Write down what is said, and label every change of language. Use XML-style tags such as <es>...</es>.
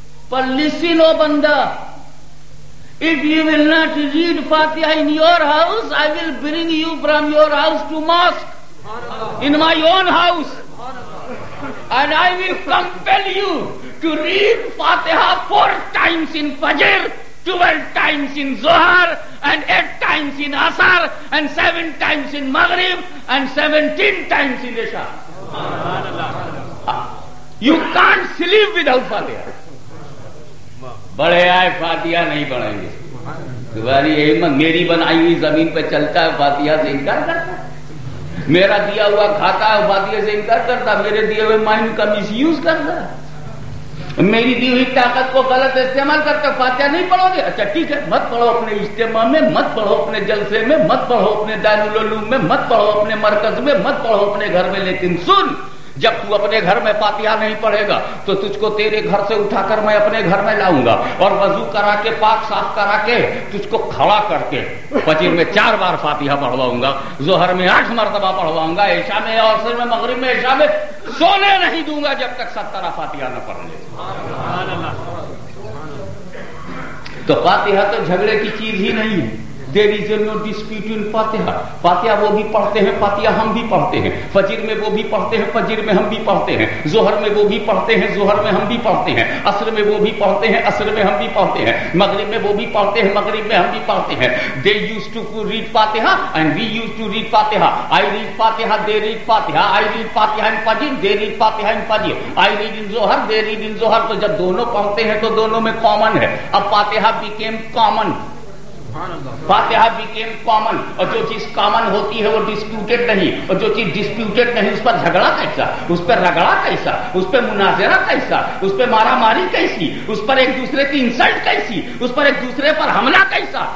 <en>But listen, O banda, if you will not read Fatiha in your house, I will bring you from your house to mosque in my own house, and I will compel you to read Fatiha 4 times in Fajr, 12 times in Zohar, and 8 times in Asar, and 7 times in Maghrib, and 17 times in Isha. You can't sleep without Fatiha.</en> <ur>بڑے آئے فاتحہ نہیں پڑھیں گے. تمہاری ہمت میری بنائی ہوئی زمین پہ چلتا ہے فاتحہ سے انکار کرتا ہے. میرا دیا ہوا کھاتا ہے فاتحہ سے انکار کرتا ہے. میرے دیے ہوئے مائنڈ کا مس یوز کرتا ہے. میری دی ہوئی طاقت کو غلط استعمال کرتا ہے. فاتحہ نہیں پڑھو گے؟ اچھا ٹھیک ہے، مت پڑھو اپنے اجتماع میں، مت پڑھو اپنے جلسے میں، مت پڑھو اپنے دارالعلوم میں، مت پڑھو اپنے مرکز میں، مت پڑھو اپنے گھر میں. لیکن سن، جب تو اپنے گھر میں فاتحہ نہیں پڑھے گا تو تجھ کو تیرے گھر سے اٹھا کر میں اپنے گھر میں لاؤں گا اور وضو کرا کے پاک صاف کرا کے تجھ کو کھڑا کر کے فجر میں 4 بار فاتحہ پڑھواؤں گا، ظہر میں 8 مرتبہ پڑھواؤں گا، عشاء میں اور عصر میں مغرب میں عشاء میں سونے نہیں دوں گا جب تک 70 فاتحہ نہ پڑھ لے. تو فاتحہ تو جھگڑے کی چیز ہی نہیں ہے.</ur> <en>There is no dispute in Fatiha.</en> <ur>فاتحہ وہ بھی پڑھتے ہیں، فاتحہ ہم بھی پڑھتے ہیں. فجر میں وہ بھی پڑھتے ہیں، فجر میں ہم بھی پڑھتے ہیں. ظہر میں وہ بھی پڑھتے ہیں، ظہر میں ہم بھی پڑھتے ہیں. عصر میں وہ بھی پڑھتے ہیں، عصر میں ہم بھی پڑھتے ہیں. مغرب میں وہ بھی پڑھتے ہیں، مغرب میں ہم بھی پڑھتے ہیں.</ur> <en>They used to read Fatiha and we used to read Fatiha. I read Fatiha, they read Fatiha. I read Fatiha in Fajr, they read Fatiha in Fajr. I read in Zohar, they read in Zohar.</en> <ur>تو جب دونوں پڑھتے ہیں تو دونوں میں common ہے. اب فاتحہ</ur> <en>became common.</en> <ur>فاتحہ</ur> <en>Became common.</en> <ur>اور جو چیز کامن ہوتی ہے وہ ڈسپیوٹڈ نہیں، اور جو چیز ڈسپیوٹڈ نہیں اس پر جھگڑا کیسا، اس پر رگڑا کیسا، اس پہ مناظرہ کیسا، اس پہ مارا ماری کیسی، اس پر ایک دوسرے کی انسلٹ کیسی، اس پر ایک دوسرے پر حملہ کیسا.</ur>